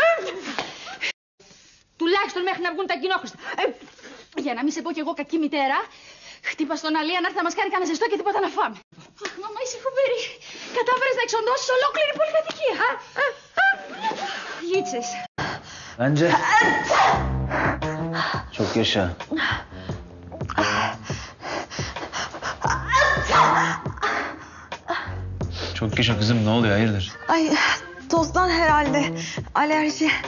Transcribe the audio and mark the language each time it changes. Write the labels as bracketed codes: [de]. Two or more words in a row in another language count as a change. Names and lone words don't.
[el] Τουλάχιστον μέχρι να βγουν τα κοινόχρηστα. Για να μην σε πω κι εγώ κακή μητέρα, χτύπα στον Αλία να έρθει να μας κάνει κανένα ζεστό και τίποτα να φάμε. Αχ, μαμά, είσαι φοβερή. Κατάφερες να εξοντώσεις ολόκληρη πολυκατοικία. Γίτσες. [tr] Bence çok yaşa. Çok yaşa kızım, ne oluyor, hayırdır? Ay tozdan herhalde. Alerji.